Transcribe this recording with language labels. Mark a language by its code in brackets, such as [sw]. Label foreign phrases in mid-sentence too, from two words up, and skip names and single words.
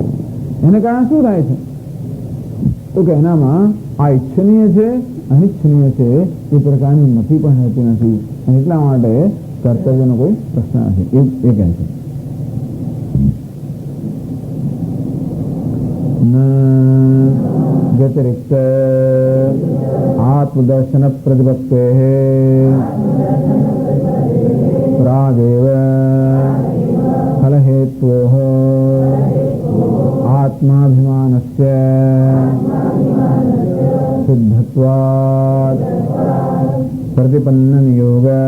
[gu] એને કારણે શું થાય છે? તો કે એનામાં આ ઈચ્છનીય છે, અનિચ્છનીય છે એ પ્રકારની મતિ પણ રહેતી નથી અને એટલા માટે કર્તવ્યનો કોઈ પ્રશ્ન નથી. એ કહે છે [sa] व्यतिरिक्त आत्मदर्शन प्रतिपत्ते प्रागेव फलहेतोः आत्माभिमानस्य सिद्धत्वात् प्रतिपन्न नियोग